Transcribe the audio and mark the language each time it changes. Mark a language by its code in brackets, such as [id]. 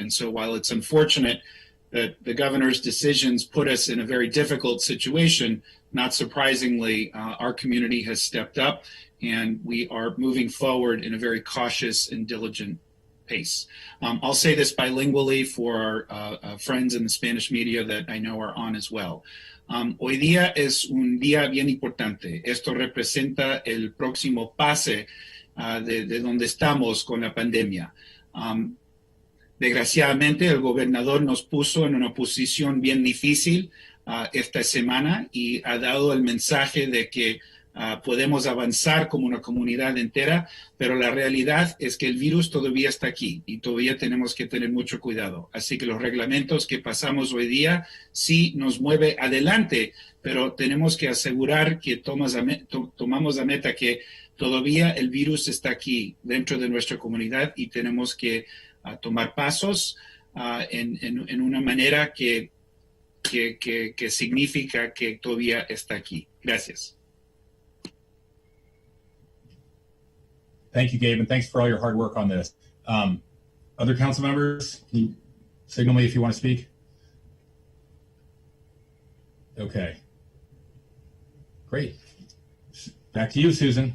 [en] And so while it's unfortunate that the governor's decisions put us in a very difficult situation, not surprisingly, our community has stepped up, and we are moving forward in a very cautious and diligent pace. I'll say this bilingually for our friends in the Spanish media that I know are on as well. [es] Hoy día es un día bien importante. Esto representa el próximo pase de donde estamos con la pandemia. Desgraciadamente, el gobernador nos puso en una posición bien difícil esta semana y ha dado el mensaje de que podemos avanzar como una comunidad entera, pero la realidad es que el virus todavía está aquí y todavía tenemos que tener mucho cuidado. Así que los reglamentos que pasamos hoy día sí nos mueve adelante, pero tenemos que asegurar que tomamos la meta que todavía el virus está aquí dentro de nuestra comunidad y tenemos que tomar pasos en una manera que significa que todavía está aquí. Gracias. [en] Thank you, Gabe, and thanks for all your hard work on this. Other council members, can you signal me if you want to speak? Okay. Great. Back to you, Susan.